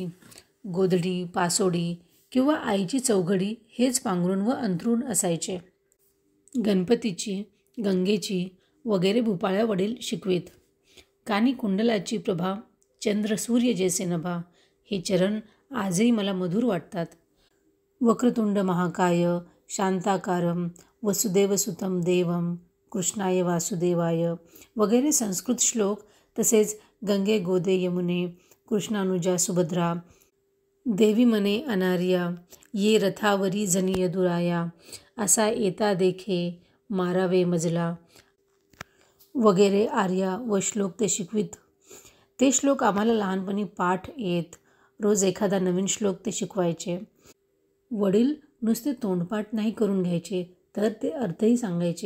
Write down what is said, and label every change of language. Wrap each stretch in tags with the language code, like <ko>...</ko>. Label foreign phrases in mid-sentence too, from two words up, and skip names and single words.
<mr>गोधडी, पासोडी किंवा आईची चौघडी हेच पांघरून व अंथरूण असायचे. गणपतीची, गंगेची वगैरे भूपाळ्या वडील शिकवीत. कानी कुंडलाची प्रभा, चंद्र सूर्य जैसे नभा, हे चरण आजही मला मधुर वाटतात. वक्रतुंड महाकाय, शांताकारं, वसुदेवसुतं देवं, कृष्णाय वासुदेवाय वगैरे संस्कृत श्लोक, तसेच गंगे गोदे यमुने, कृष्णानुजा सुभद्रा, देवी मने अनार्या, ये रथावरी जनी यदुराया, असा येता देखे मारावे मजला वगैरे आर्या व श्लोक ते शिकवीत. ते श्लोक आम्हाला लहानपणी पाठ येत. रोज एखादा नवीन श्लोक ते शिकवायचे. वडील नुसते तोंडपाठ नाही करून घ्यायचे, तर ते अर्थही सांगायचे.</mr>